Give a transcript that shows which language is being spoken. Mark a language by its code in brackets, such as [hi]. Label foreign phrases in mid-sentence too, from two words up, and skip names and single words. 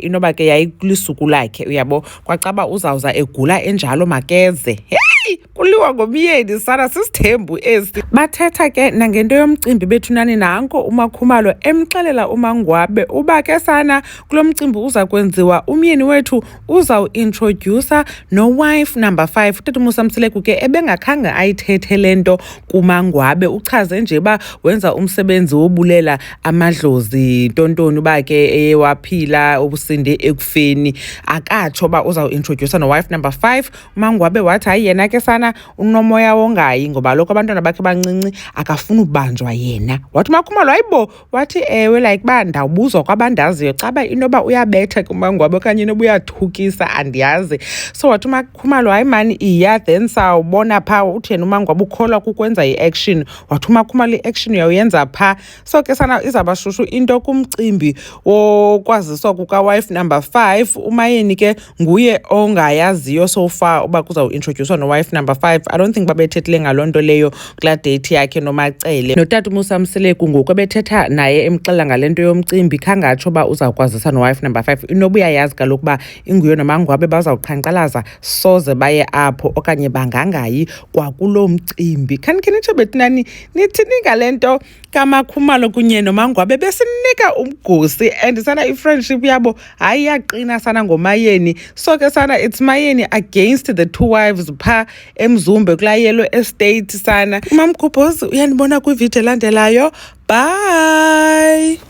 [xh] Inoba ke yayilisuku lakhe, uyabo, kwacaba uzawuza egula enjalo makeze. Kuliwa ngomyeni sana, sisithembu esi. Bathetha ke nangento yomcimbi bethunani, nanko uMakhumalo emxelela uMangwabe uba ke sana kulo mcimbi uza kwenziwa umyeni wethu uzawuintroducer no- [en] wife number 5. [xh] Utata uMosamseleku ke ebengakhange ayithethe le nto kuMangwabe, uchaze nje uba wenza umsebenzi wobulela amadlozi tontoni uba ke eyewaphila obusinde ekufeni, akatsho uba uzawuintroducer no- [en] wife number 5. [xh] uMangwabe wathi hayi yena ke sana unomoya wongayi ngoba lokho abantwana bakhe bancinci akafuni ubanjwa yena. Wathi uMakhumalo hayibo, wathi ewe like uba ndawubuzwa kwabandaziyo caba inoba uyabetha kuMangwabe okanye inoba uyathukisa andiyazi. So wathi uMakhumalo hayi mani iya, then sawubona phaa uthi yena uMangwabe ukholwa kukwenza i-action. Wathi uMakhumalo i-action uyawuyenza phaa. So ke sana izabashushu into kumcimbi wokwaziswa kuka- [en] wife number 5. [xh] uMayeni ke nguye ongayaziyo [en] so far [xh] uba kuzawuintroducewa no- [en] wife number 5. I don't think [xh] babethethile ngaloo nto leyo kulaa date yakhe noMacele. Notata uMosamseleku ngoku ebethetha naye emxelela ngale nto yomcimbi khangatsho uba uzawukwazisa no- [en] wife number 5. [xh] Inoba uyayazi kaloku uba inguye noMangwabe bazawuqhankqalaza soze baye apho okanye bangangayi kwakuloo mcimbi. Khanikhe nitsho bethinani nithini ngale nto kaMakhumalo kunye noMangwabe besinika umgosi and sana i-friendship yabo hayi yaqina sana ngoMayeni. So ke sana [en] it's Mayeni against the two wives [xh] phaa emzumbe kulaa [en] yellow estate [xh] sana. Mamgobhozi uyandibona kwividiyo elandelayo. Bye.